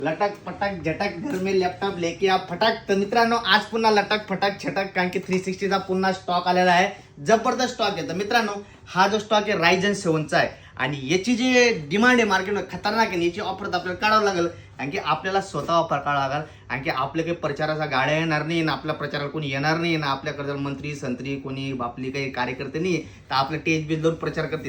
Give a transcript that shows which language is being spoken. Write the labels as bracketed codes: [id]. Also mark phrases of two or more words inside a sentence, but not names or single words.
[hi] लटक पटक झटक घर में लॅपटॉप लेके आप फटाक. [mr] तर मित्रांनो आज पुन्हा लटक फटाक छटक कारण की 360चा पुन्हा स्टॉक आलेला आहे. जबरदस्त स्टॉक आहे. तर मित्रांनो हा जो स्टॉक आहे रायझन 7चा आहे आणि याची जी डिमांड आहे मार्केटमध्ये खतरनाक आहे. याची ऑफर आपल्याला काढावं लागेल कारण की आपल्याला स्वतः ऑफर काढावं लागेल कारण की आपल्या काही प्रचाराचा गाड्या येणार नाही ना आपल्या प्रचाराला कोणी येणार नाही ना आपल्याकडे मंत्री संत्री कोणी आपली काही कार्यकर्ते नाही तर आपल्या टेज बिल जाऊन प्रचार करतील.